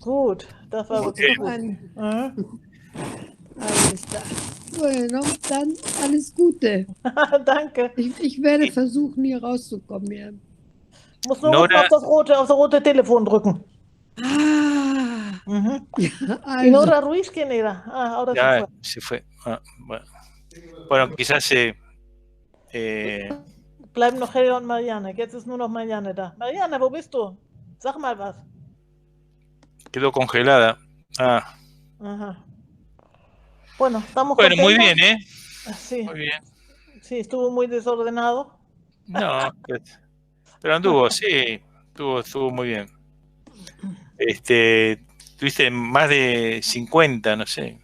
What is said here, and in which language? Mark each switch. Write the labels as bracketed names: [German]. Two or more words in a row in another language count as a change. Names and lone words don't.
[German] Gut, das war wirklich gut. Alles klar. Bueno, dann alles Gute. Danke. Ich werde versuchen, hier rauszukommen. Ja. Muss nur auf das rote Telefon drücken. Ja, also. [Spanish] ¿Y Nora Ruiz quién era? Ahora ya se fue. Bueno, quizás [German] bleiben noch Helga und Marianne. Jetzt ist nur noch Marianne da. Marianne, wo bist du? Sag mal was. [Spanish] Quedó congelada. Ajá. Bueno, estamos contentos. Muy bien, ¿eh? Sí. Muy bien. Sí, estuvo muy desordenado. No, pero anduvo, sí. Estuvo muy bien. Tuviste más de 50, no sé.